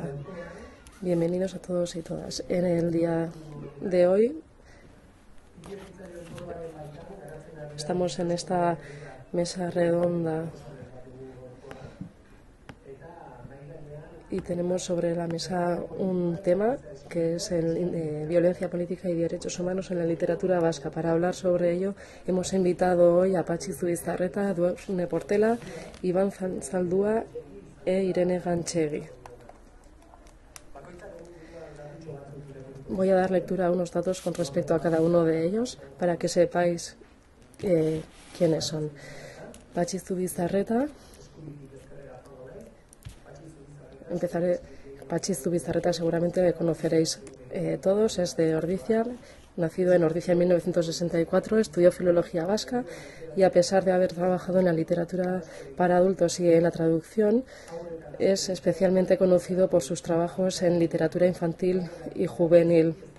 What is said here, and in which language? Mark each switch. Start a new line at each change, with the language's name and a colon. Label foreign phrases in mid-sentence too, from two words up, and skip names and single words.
Spanish: Bienvenidos a todos y todas. En el día de hoy estamos en esta mesa redonda y tenemos sobre la mesa un tema que es violencia política y derechos humanos en la literatura vasca. Para hablar sobre ello hemos invitado hoy a Patxi Zubizarreta, Edurne Portela, Iván Zaldúa e Irene Ganchegui. Voy a dar lectura a unos datos con respecto a cada uno de ellos para que sepáis quiénes son. Patxi Zubizarreta. Patxi Zubizarreta seguramente me conoceréis todos, es de Ordizia, nacido en Ordizia en 1964, estudió filología vasca y a pesar de haber trabajado en la literatura para adultos y en la traducción, es especialmente conocido por sus trabajos en literatura infantil y juvenil.